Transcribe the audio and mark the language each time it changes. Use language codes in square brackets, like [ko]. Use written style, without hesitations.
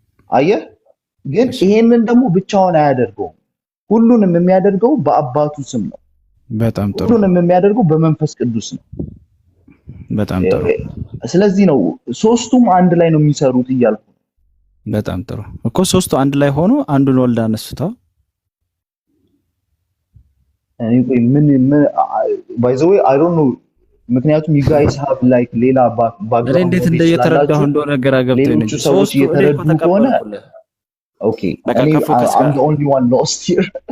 [am] አየህ፣ ግን ይሄንን ደግሞ ብቻውን አያደርገውም። ሁሉንም የሚያደርገው በአባቱ ስም ነው። በጣም ጥሩ። ሁሉንም የሚያደርገው በመንፈስ ቅዱስ ነው። በጣም ጥሩ። ስለዚህ ነው ሶስቱም አንድ ላይ ነው የሚሰሩት እያልኩ። በጣም ጥሩ እኮ ሶስቱ አንድ ላይ ሆኖ አንዱን ወልድ አነሱታው። እኔ ምን [en] by the way I don't know [am] ምክንያቱም [en] you guys have like [am] ሌላ ባክግራውንድ እንዴት እንደተረዳሁ እንደሆነ ግራ ገብቶኝ ነው። ሰዎች እየተረዱ ከሆነ ኦኬ [en] I'm the only one lost here